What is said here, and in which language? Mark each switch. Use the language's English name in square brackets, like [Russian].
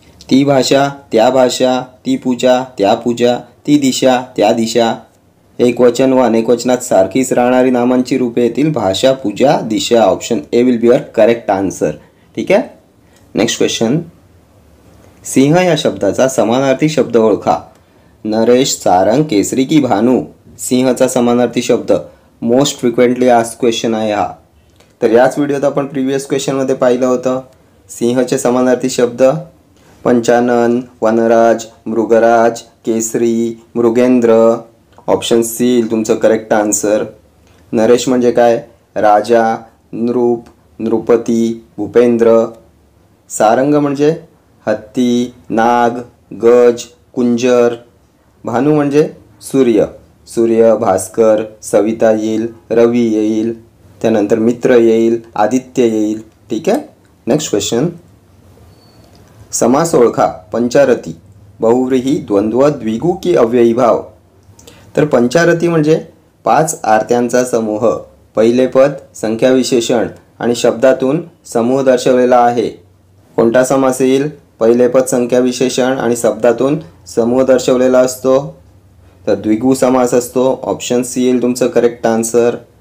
[Marathi] ती भाषा, त्या भाषा, ती पूजा, त्या पूजा, ती दिशा, त्या दिशा. एक वचन व अनेक वचनात सारखीच राहणारी नामांची रूपे येतील भाषा, पूजा, दिशा. [English] Option A will be your correct answer. [Marathi] ठीक आहे. [English] Next question. [Marathi] सिंह या शब्दाचा समानार्थी शब्द ओळखा. नरेश, सारंग, केसरी की भानू? सिंहचा समानार्थी शब्द मोस्ट फ्रिक्वेंटली आस्क्ड क्वेश्चन आहे हा. तर याच व्हिडिओत आपण प्रिव्हियस क्वेश्चनमध्ये पाहिलं होतं. सिंहचे समानार्थी शब्द पंचानन, वनराज, मृगराज, केसरी, मृगेंद्र. ऑप्शन सी तुमचं करेक्ट आन्सर. नरेश म्हणजे काय? राजा, नृप, नृपती, भूपेंद्र. सारंग म्हणजे हत्ती, नाग, गज, कुंजर. भानू म्हणजे सूर्य, सूर्य, भास्कर, सविता येईल, रवी येईल, त्यानंतर मित्र येईल, आदित्य येईल. ठीक आहे. Next question. समास ओळखा. पंचारती, बहुव्रीही, द्वंद्व, द्विगु की अव्ययी भाव? तर पंचारती म्हणजे 5 आरत्यांचा समूह. पहिले पद संख्या विशेषण आणि शब्दातून समूह दर्शवलेला आहे. कोणता समास येईल? पहिले पद संख्या विशेषण आणि शब्दातून समूह दर्शवलेला असतो. तर द्विगु समास असतो. ऑप्शन सी येईल तुमचं करेक्ट आन्सर.